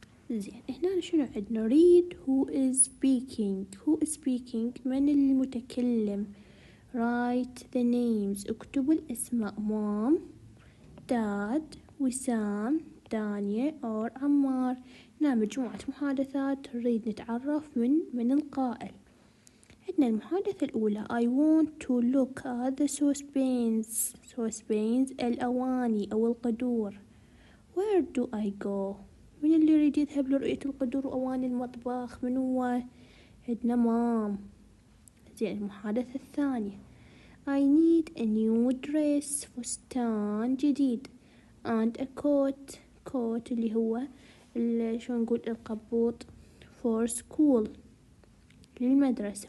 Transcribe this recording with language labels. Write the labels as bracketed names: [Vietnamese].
[Arabic] زين، هنا شنو عندنا [English] read who is speaking [Arabic] من المتكلم. [English] write the names [Arabic] اكتب الأسماء mom dad وسام دانية اور عمار. هنا مجموعة محادثات نريد نتعرف من القائل. عندنا المحادثة الأولى [English] I want to look at the saucepans [Arabic] الأواني أو القدور. [English] where do I go [Arabic] من اللي يريد يذهب لرؤية القدور وأواني المطبخ؟ من هو؟ عندنا مام. زين، المحادثة الثانية [English] I need a new dress [Arabic] فستان جديد [English] and a coat [Arabic] اللي هو شو نقول القبوط [English] for school [Arabic] للمدرسة.